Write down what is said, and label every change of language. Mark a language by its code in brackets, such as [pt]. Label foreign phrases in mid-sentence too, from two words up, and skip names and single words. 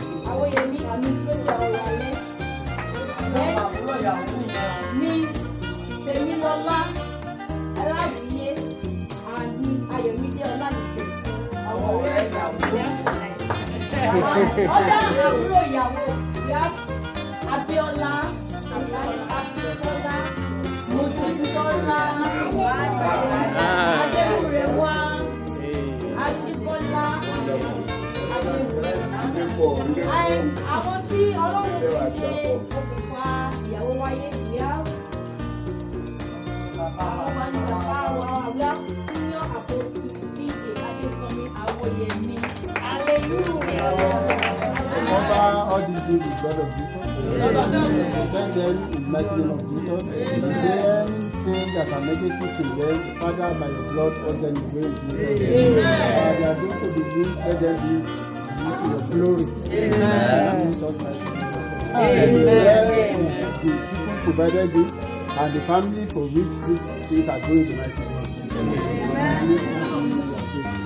[yo] Àwòyẹmí, àmì tó ti àwọn alẹ́. [en] Then, Miss Tèmilọ́lá Ọláwìyé and Miss Ayọ̀mídé Ọlánìpẹ̀. [yo] Àwọn ọ̀rẹ́ ìyàwó. Ọ̀dọ́ àbúrò ìyàwó. [en] We have Abíọ́lá, Abíọ́lá, Mojísọ́lá, Ah. Adéwùrẹ́wà, Hey. Ajíbọ́lá, Adéwùrẹ́wà. [yo] Ẹ, àwọn tí Ọlọ́run fi ṣe okùnfà ìyàwó wáyé, [en] we have [yo] Àwọn wa ni bàbá wa, ọ̀gá [en] senior apostle [yo] D K Adésànmí Awóyẹmí. [en] Over all these things, the blood of Jesus. We thank them in the mighty name of Jesus. If there anything that are negative to them, Father, by your blood, wash them away in Jesus' name. Father, they are going to be used, let them be used to your glory. Amen. In Jesus' mighty name. Amen. Amen. The people provided it, and the family for which these things are going to mighty name. Amen.